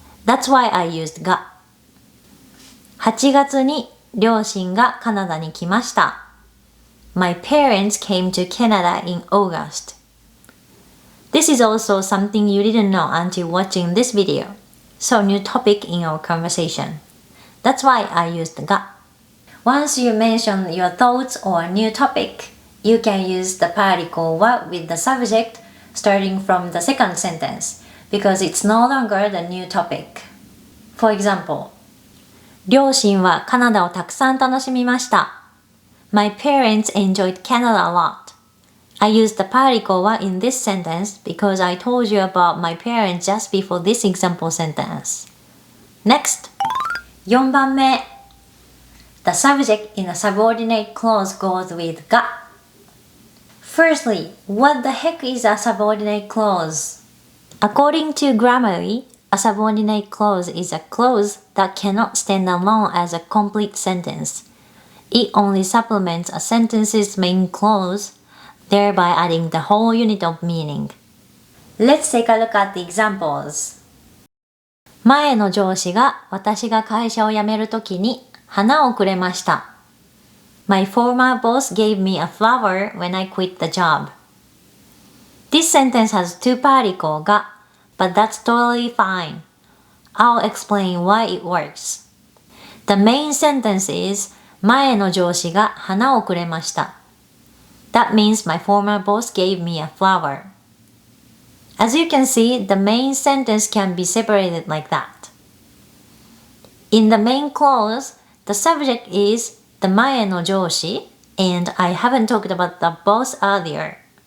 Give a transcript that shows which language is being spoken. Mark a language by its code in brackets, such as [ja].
[en] That's why I used が。 [ja] 8月に両親がカナダに来ました。 [en] My parents came to Canada in August. This is also something you didn't know until watching this video. So new topic in our conversation. That's why I used が。 Once you mention your thoughts or a new topic, you can use the particle は with the subject starting from the second sentence because it's no longer the new topic. For example, [ja] 両親はカナダをたくさん楽しみました。 [en] My parents enjoyed Canada a lot. I used the particle は in this sentence because I told you about my parents just before this example sentence. Next, 4番目.The subject in a subordinate clause goes with が. Firstly, what the heck is a subordinate clause? According to Grammarly, a subordinate clause is a clause that cannot stand alone as a complete sentence. It only supplements a sentence's main clause, thereby adding the whole unit of meaning. Let's take a look at the examples. [ja] 前の上司が私が会社を辞めるときに花をくれました。 [en] My former boss gave me a flower when I quit the job. This sentence has two particles が but that's totally fine. I'll explain why it works. The main sentence is [ja] 前の上司が花をくれました。 [en] That means my former boss gave me a flower. As you can see, the main sentence can be separated like that. In the main clause, the subject is the前の上司 and I haven't talked about the boss earlier.